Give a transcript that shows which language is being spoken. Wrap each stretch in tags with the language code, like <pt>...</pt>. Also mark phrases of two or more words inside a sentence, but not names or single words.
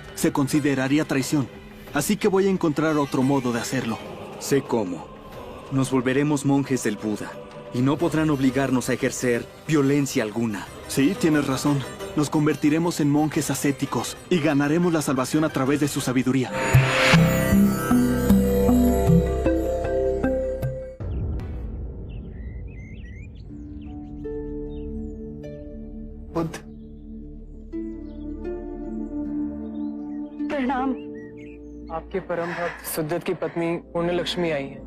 <es>Se consideraría traición. Así que voy a encontrar otro modo de hacerlo. Sé cómo. Nos volveremos monjes del Buda y no podrán obligarnos a ejercer violencia alguna. Sí, tienes razón. Nos convertiremos en monjes ascéticos y ganaremos la salvación a través de su sabiduría.</es> <hi>बुद्ध, प्रणाम। आपके परम भक्त सुदत की पत्नी पुण्यलक्ष्मी आई है।</hi>